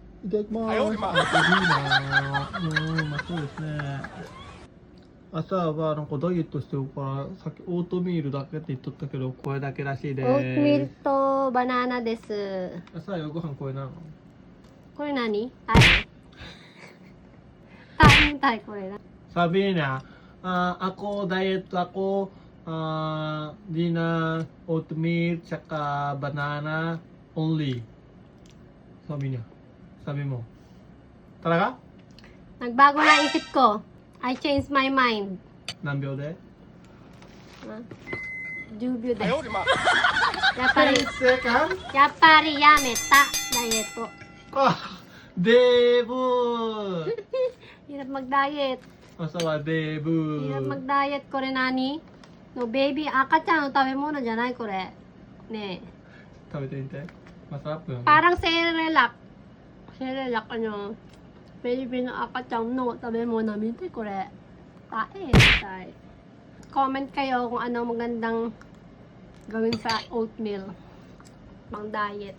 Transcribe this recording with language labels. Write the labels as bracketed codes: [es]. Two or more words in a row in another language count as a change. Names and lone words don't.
[ja] いただきます。あ、いいな。まあそうですね。朝はなんかダイエットしてるから、さっきオートミールだけって言っとったけど、これだけらしいでオートミールす。とバナナです。朝夜ご飯これなの？これ何？タイ？タイこれな。 [tl] Sabi niya, ako diet ako, dinner, oatmeal, tsaka [en] banana only. [tl] Sabi niya. Sabi mo. Talaga? Nagbago na isip ko. [en] I changed my mind. [ja] 何秒で？ 10秒で。やっぱ 10 り、 seconds? やっぱりやめた。ダイエット。 [tl] Ah, Debu! Hirap mag-diet. Asawa, Debu. Hirap mag-diet. [ja] これ何？のベイビー赤ちゃんの食べ物じゃないこれ。ねえ。食べてみて。 [tl] Masarap yun. Parang Cerelac. Cerelac ano. Baby ng akachang no. Sabi mo namin ito ko re. Tae. Comment kayo kung ano magandang gawin sa oatmeal. Pang diet.